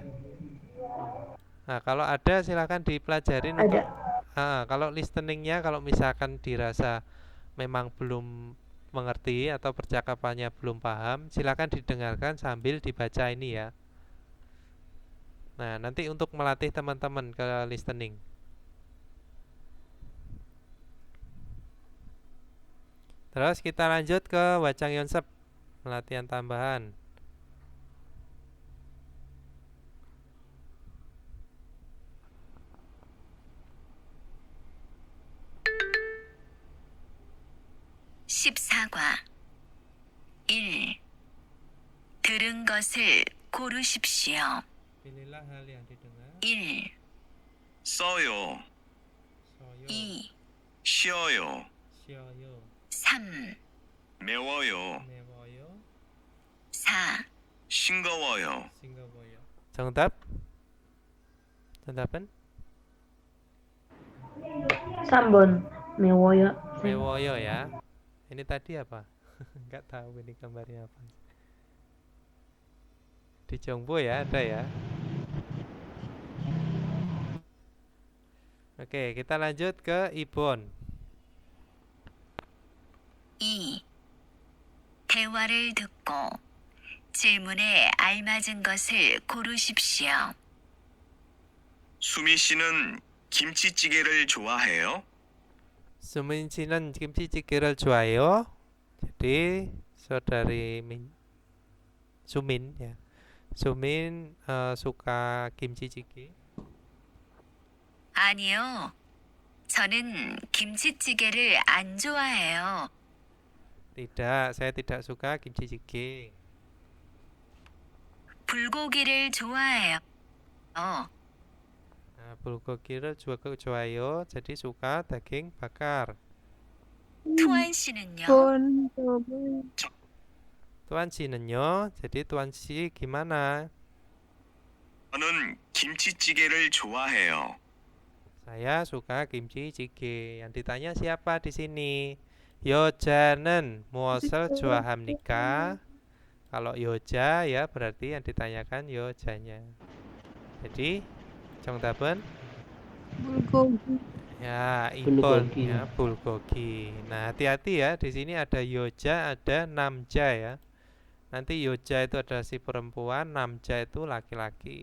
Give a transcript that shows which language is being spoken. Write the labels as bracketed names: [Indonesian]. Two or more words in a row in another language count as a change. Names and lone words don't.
[Indonesian] Nah, kalau ada silakan dipelajarin untuk kalau listeningnya, kalau misalkan dirasa memang belum mengerti atau percakapannya belum paham, silakan didengarkan sambil dibaca ini ya. Nah, nanti untuk melatih teman-teman ke listening. Terus kita lanjut ke Wacang Yonsep, latihan tambahan. [Korean] (14과) 1. 들은 것을 고르십시오. [Indonesian] Pilihlah hal yang didengar. 1, [Korean] 써요. Soyo, 2, 쉬어요. sioyo, 3, 매워요. mewoyo, 4, 싱거워요. 싱거워요. 정답? 정답은? 3번 mewoyo. [Indonesian] Mewoyo ya. Ini tadi apa? Enggak tahu ini gambarnya apa. Di Jongbo ya, ada ya. Oke, kita lanjut ke Ibon. 2. [Korean] 대화를 듣고 질문에 알맞은 것을 고르십시오. 수미 씨는 김치찌개를 좋아해요? Sumin 씨는 김치찌개를 좋아해요. [Indonesian] Jadi saudari Sumin ya. Sumin suka [Korean] 김치 찌개. 아니요. 저는 김치찌개를 안 좋아해요. [Indonesian] Tidak, saya tidak suka [Korean] 김치 찌개. 불고기를 좋아해요. Nah, bulgogi를 juga 좋아해요. [Indonesian] Jadi suka daging bakar. [Korean] 투안 씨는요? Tuan 씨는요? [Indonesian] Jadi Tuan 씨 gimana? [Korean] 저는 김치찌개를 좋아해요. [Indonesian] Saya suka [Korean] 김치 찌개. [Indonesian] Yang ditanya siapa di sini? [Korean] 여자는 무엇을 좋아합니까? [Indonesian] Kalau 여자 ya berarti yang ditanyakan 여자nya. Jadi 정답은 Bulgogi. ya Bulgogi. ibon ya bulgogi. Nah, hati-hati ya, di sini ada yoja, ada namja ya. Nanti yoja itu adalah si perempuan, namja itu laki-laki.